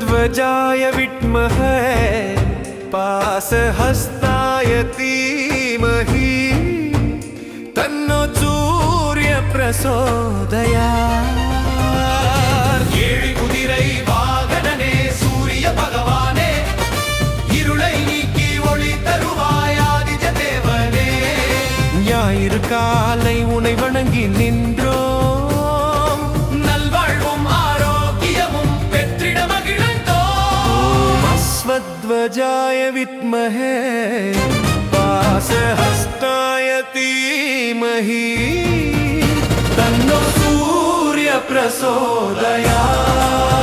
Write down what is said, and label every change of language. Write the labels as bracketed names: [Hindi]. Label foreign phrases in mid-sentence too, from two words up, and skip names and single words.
[Sanskrit] अश्वध्वजाय विद्महे पाशहस्ताय धीमहि तन्नो सूर्य प्रचोदयात् ஏழு [Tamil] குதிரை வாகனனே சூரிய பகவானே இருளை நீக்கி ஒளி தருவாய் ஆதித்ய தேவனே ஞாயிறு காலை உனை வணங்கி நின்றோம் நல்வாழ்வும் ஆரோக்கியமும் பெற்றிட மகிழ்ந்தோம் [Sanskrit] अश्वध्वजाय विद्महे पाशहस्ताय धीमहि तन्नो सूर्य प्रचोदयात्